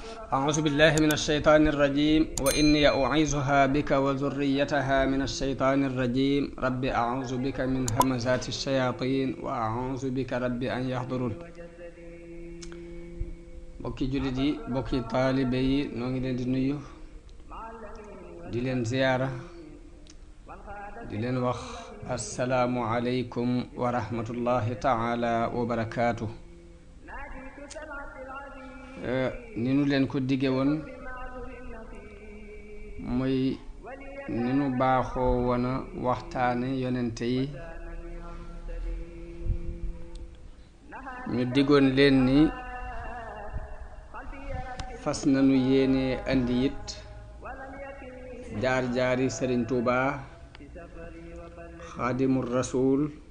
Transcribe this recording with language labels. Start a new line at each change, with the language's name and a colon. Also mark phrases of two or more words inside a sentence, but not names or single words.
Arabic: أعوذ بالله من الشيطان الرجيم وإني أعيذها بك وذريتها من الشيطان الرجيم رب أعوذ بك من همزات الشياطين وأعوذ بك رب أن يحضرون
Wolof: bokki jullit yi bokki taalibe yi noo ngi leen di nuyu di leen ziyaara di leen wax
Arabic: السلام عليكم ورحمة الله تعالى وبركاته.
Wolof: ni nu leen ko dige woon muy ni nu baaxoo woon a waxtaane yonente yi ñu digoon leen ni fas nañu yéene andi it jaar-jaari Sëriñ Tuubaa Xaadimul Rasuul